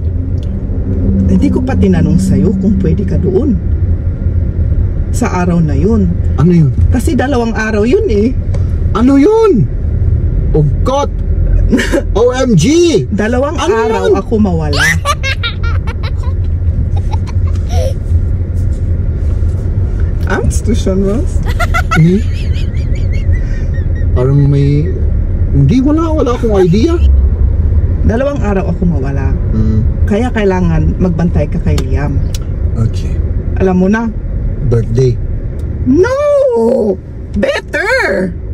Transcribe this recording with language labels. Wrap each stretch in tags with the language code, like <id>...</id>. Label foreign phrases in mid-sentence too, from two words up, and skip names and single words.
<tl>hindi ko pa tinanong sa'yo kung pwede ka doon sa araw na yun. Ano yun? Kasi 2 araw yun Ano yun?</tl> <en>Oh God!</en> <tl>OMG! 2 araw yun? ako mawala.</tl> <de>Angst du schon was?</de> <tl>Parang may... Hindi, wala akong idea. 2 araw ako mawala. Kaya kailangan magbantay ka kay Liam. Okay. Alam mo na? Birthday.</tl> <en>No! Better!</en>